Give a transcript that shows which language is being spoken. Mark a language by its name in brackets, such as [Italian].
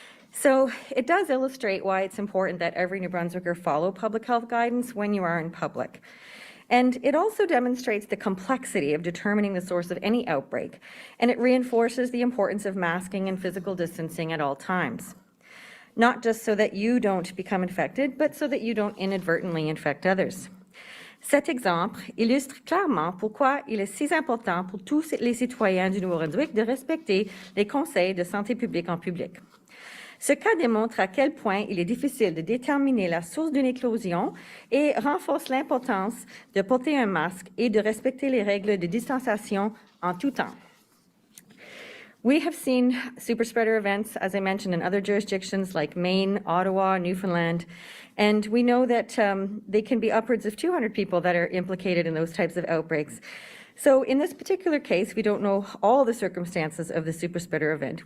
[English] So it does illustrate why it's important that every New Brunswicker follow public health guidance when you are in public. And it also demonstrates the complexity of determining the source of any outbreak, and it reinforces the importance of masking and physical distancing at all times. Not just so that you don't become infected, but so that you don't inadvertently infect others. [French] Cet exemple illustre clairement pourquoi il est si important pour tous les citoyens du Nouveau-Brunswick de respecter les conseils de santé publique en public. Ce cas démontre à quel point il est difficile de déterminer la source d'une éclosion et renforce l'importance de porter un masque et de respecter les règles de distanciation en tout temps. [English] We have seen super spreader events, as I mentioned, in other jurisdictions like Maine, Ottawa, Newfoundland, and we know that they can be upwards of 200 people that are implicated in those types of outbreaks. So in this particular case, we don't know all the circumstances of the super spreader event.